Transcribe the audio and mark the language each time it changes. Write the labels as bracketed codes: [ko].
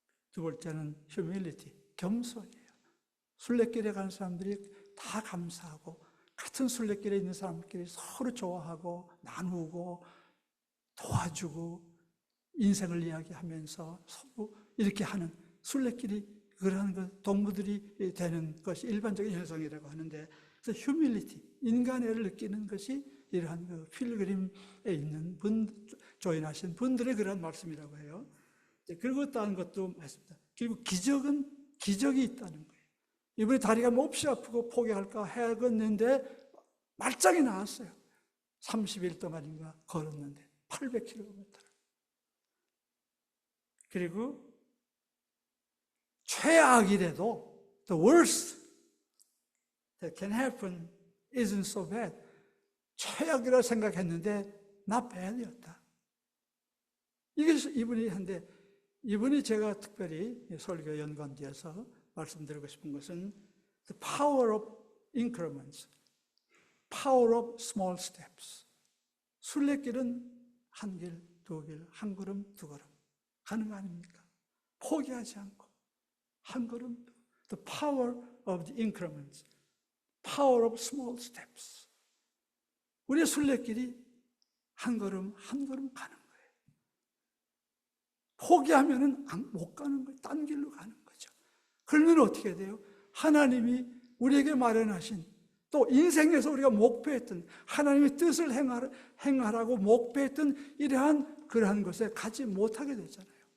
[ko] 두 번째는 humility, 겸손이에요. 순례길에 가는 사람들이 다 감사하고, 같은 순례길에 있는 사람들끼리 서로 좋아하고 나누고 도와주고 인생을 이야기하면서 서로 이렇게 하는 순례길이 그러한 그 동무들이 되는 것이 일반적인 현상이라고 하는데, 그래서 휴밀리티, 인간애를 느끼는 것이 이러한 그 필그림에 있는 조인하신 분들의 그런 말씀이라고 해요. 그리고 다른 것도 했습니다. 그리고 기적이 있다는 거예요. 이번에 다리가 몹시 아프고 포기할까 해야겠는데 말짱이 나왔어요. 30일 동안인가 걸었는데 800km. 그리고 최악이라도 [en] the worst that can happen isn't so bad. [ko] 최악이라 생각했는데 [en] not bad [ko] 이었다. 이게 이분이 한데, 이분이 제가 특별히 설교 연관지어서 말씀드리고 싶은 것은 [en] the power of increments, power of small steps. [ko] 순례길은 한 길, 두 길, 한 걸음, 두 걸음 가는 거 아닙니까? 포기하지 않고 한 걸음, [en] the power of the increments, power of small steps. [ko] 우리의 순례길이 한 걸음 한 걸음 가는 거예요. 포기하면은 못 가는 거예요. 딴 길로 가는 거죠. 그러면 어떻게 돼요? 하나님이 우리에게 마련하신, 또 인생에서 우리가 목표했던 하나님의 뜻을 행하라고 목표했던 이러한 그러한 것에 가지 못하게 되잖아요.